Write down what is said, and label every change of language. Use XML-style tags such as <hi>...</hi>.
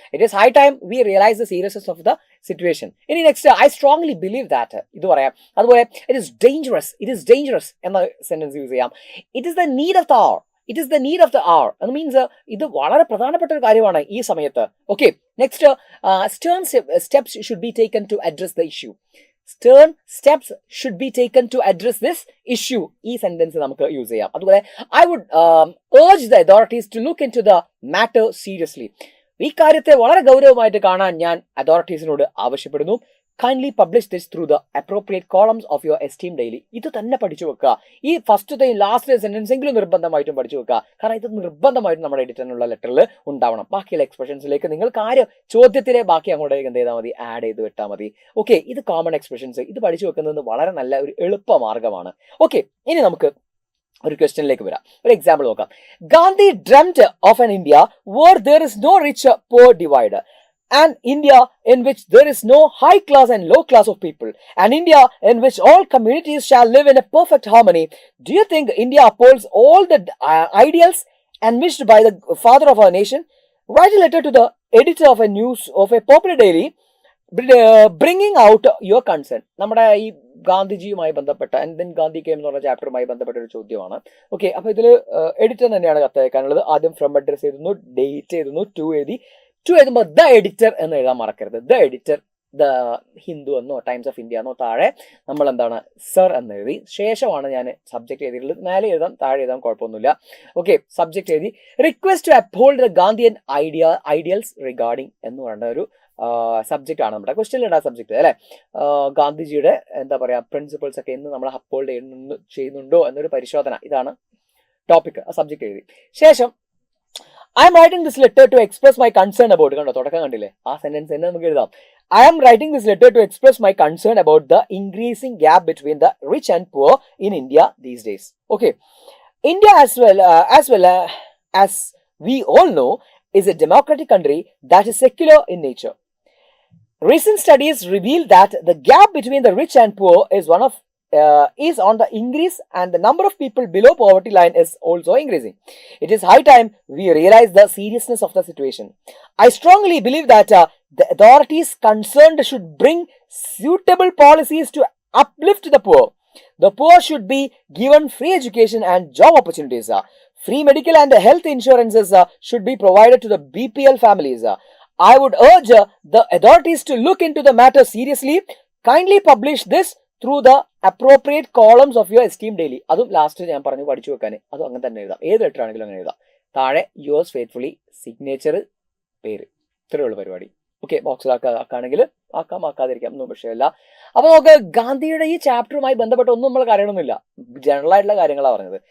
<en>It is high time we realise the seriousness of the situation. ഇനി next, I strongly believe that,</en> <ml>ഇത് പറയാം. അതുപോലെ</ml> <en>it is dangerous</en> <ml>എന്ന sentence use ചെയ്യാം.</ml> <en>it is the need of the hour, it is the need of the hour</en> <ml>എന്ന് means ഇത് വളരെ പ്രധാനപ്പെട്ട ഒരു കാര്യമാണ് ഈ സമയത്ത്.</ml> <en>Okay, next, stern steps should be taken to address the issue. Stern steps should be taken to address this issue.</en> <ml>ഈ sentence നമുക്ക് യൂസ് ചെയ്യാം. അതുപോലെ</ml> <en>I would urge the authorities to look into the matter seriously.</en> <ml>ഈ കാര്യത്തെ വളരെ ഗൗരവമായിട്ട് കാണാൻ ഞാൻ അതോറിറ്റീസിനോട് ആവശ്യപ്പെടുന്നു.</ml> <en>Kindly publish this through the appropriate columns of your esteem daily.</en> <ml>ഇത് തന്നെ പഠിച്ചു വെക്കുക. ഈ ഫസ്റ്റത്തെയും ലാസ്റ്റ് സെന്റൻസ് എങ്കിലും നിർബന്ധമായിട്ടും പഠിച്ചു വെക്കുക. കാരണം ഇത് നിർബന്ധമായിട്ടും നമ്മുടെ എഡിറ്ററിനുള്ള ലെറ്ററിൽ ഉണ്ടാവണം. ബാക്കിയുള്ള എക്സ്പ്രഷൻസിലേക്ക് നിങ്ങൾ കാര്യം ചോദ്യത്തിലെ ബാക്കി അങ്ങോട്ടേക്ക് എന്ത് ചെയ്താൽ മതി, ആഡ് ചെയ്ത് വിട്ടാൽ മതി. ഓക്കെ, ഇത് കോമൺ എക്സ്പ്രഷൻസ്. ഇത് പഠിച്ചു വെക്കുന്നത് വളരെ നല്ല ഒരു എളുപ്പ മാർഗമാണ്. ഓക്കെ, ഇനി നമുക്ക് ഒരു ക്വസ്റ്റ്യനിലേക്ക് വരാം. ഒരു എക്സാമ്പിൾ നോക്കാം.</ml> <en>Gandhi dreamed of an India where there is no rich poor divide. An India in which there is no high class and low class of people. An India in which all communities shall live in a perfect harmony. Do you think India upholds all the ideals envisaged by the father of our nation? Write a letter to the editor of a popular daily, bringing out your concern.</en> <ml>നമ്മുടെ ഈ ഗാന്ധിജിയുമായി ബന്ധപ്പെട്ട then Gandhi came എന്ന് പറഞ്ഞ ചാപ്റ്ററുമായി ബന്ധപ്പെട്ട ഒരു ചോദ്യമാണ്. Okay, അപ്പൊ ഇതിൽ എഡിറ്റർ തന്നെയാണ് കത്തയക്കാനുള്ളത്. ആദ്യം ഫ്രം അഡ്രസ് എഴുതുന്നു, ഡേറ്റ് എഴുതുന്നു, ടു എഴുതുമ്പോൾ ദ എഡിറ്റർ എന്ന് എഴുതാൻ മറക്കരുത്. ദ എഡിറ്റർ, ദ ഹിന്ദു എന്നോ ടൈംസ് ഓഫ് ഇന്ത്യ എന്നോ താഴെ നമ്മൾ എന്താണ് സർ എന്ന് എഴുതി. ശേഷമാണ് ഞാൻ സബ്ജക്ട് എഴുതിയിട്ടുള്ളത്. മേലെ എഴുതാം, താഴെ എഴുതാം, കുഴപ്പമൊന്നുമില്ല. ഓക്കെ, സബ്ജക്ട് എഴുതി</ml> <en>request to uphold the Gandhian ideals regarding</en> <ml>എന്ന് പറയുന്ന ഒരു സബ്ജക്റ്റ് ആണ് നമ്മുടെ ക്വസ്റ്റ്യനിലുണ്ടായ സബ്ജക്ട് അല്ലെ. ഗാന്ധിജിയുടെ എന്താ പറയാ പ്രിൻസിപ്പിൾസ് ഒക്കെ ഇന്ന് നമ്മൾ അപ്ഹോൾഡ് ചെയ്യുന്നുണ്ടോ എന്നൊരു പരിശോധന, ഇതാണ് ടോപ്പിക്. ആ സബ്ജക്ട് എഴുതി ശേഷം</ml> <en>I am writing this letter to express my concern about,</en> <ml>കണ്ടോ തുടക്കം കണ്ടില്ലേ, ആ സെന്റൻസ് തന്നെ നമുക്ക് എഴുതാം.</ml> <en>I am writing this letter to express my concern about the increasing gap between the rich and poor in India these days. Okay, India as well as we all know is a democratic country that is secular in nature. Recent studies reveal that the gap between the rich and poor is on the increase, and the number of people below poverty line is also increasing. It is high time we realize the seriousness of the situation. I strongly believe that the authorities concerned should bring suitable policies to uplift the poor. The poor should be given free education and job opportunities. Free medical and health insurances should be provided to the BPL families. I would urge the authorities to look into the matter seriously. Kindly publish this through the appropriate columns of your esteem daily.</en> <ml>അതും last ഞാൻ പറഞ്ഞു പഠിച്ചു വെക്കാൻ, അതും അങ്ങനെ തന്നെ എഴുതാം. ഏത് ലെറ്റർ ആണെങ്കിലും അങ്ങനെ എഴുതാം. താഴെ യുവേഴ്സ് ഫെയ്ത്ത്ഫുള്ളി, സിഗ്നേച്ചർ, പേര്, ഇത്രയേ ഉള്ളൂ പരിപാടി. ഓക്കെ, ബോക്സിലാക്കാണെങ്കിൽ ആക്കാതിരിക്കാം, ഒന്നും വിഷയമല്ല. അപ്പൊ നമുക്ക് ഗാന്ധിയുടെ ഈ ചാപ്റ്ററുമായി ബന്ധപ്പെട്ട് ഒന്നും നമ്മൾ കാര്യമൊന്നുമില്ല, ജനറൽ ആയിട്ടുള്ള കാര്യങ്ങളാണ് പറഞ്ഞത്.</ml>